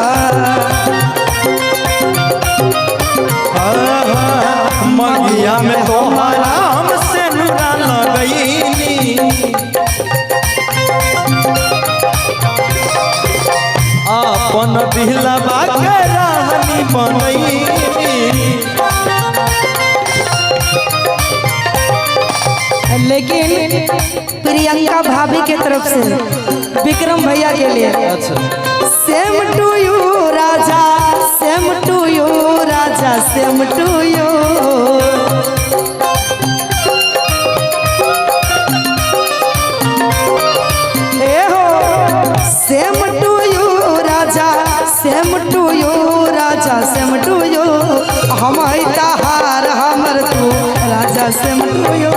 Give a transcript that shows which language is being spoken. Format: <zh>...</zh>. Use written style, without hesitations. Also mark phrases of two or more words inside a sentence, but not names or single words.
<bho>मंगिया में तोहरा हम सेनुरा लगैनी, अपन दिलवा के रानी बनैनी। लेकिन प्रियंका भाभी के तरफ से विक्रम भैया के लिए</bho> <en>same to you</en> <bho>राजा,</bho> <en>same to you</en> <bho>राजा,</bho> <en>same to you. same to you राजा, same to you राजा, same to you.</en> <bho>हम तहार हमर तू राजा,</bho> <en>same to you.</en>